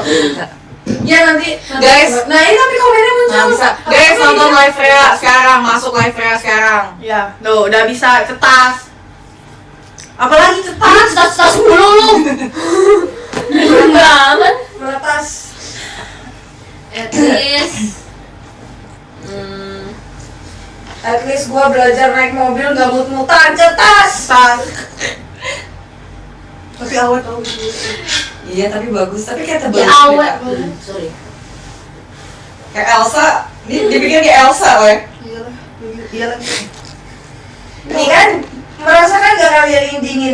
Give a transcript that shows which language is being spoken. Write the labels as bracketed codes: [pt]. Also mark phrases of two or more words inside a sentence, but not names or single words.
[id] Ya nanti Guys. Nah, ini tapi komennya muncul. Nggak bisa. Guys nonton live Freya sekarang, masuk live Freya sekarang. ya tuh udah bisa cetas apalagi cetas Tas mulu lu. Banget. meretas [en] At least. At least [id] gua belajar naik mobil nggak mut-mutan, cetas. tapi awet tau Iya tapi bagus, tapi kayak tebal. Ya awet. Sorry. Kayak Elsa, dibikin kayak Elsa loh ya. iya lagi nih kan merasakan gak kalian yang dingin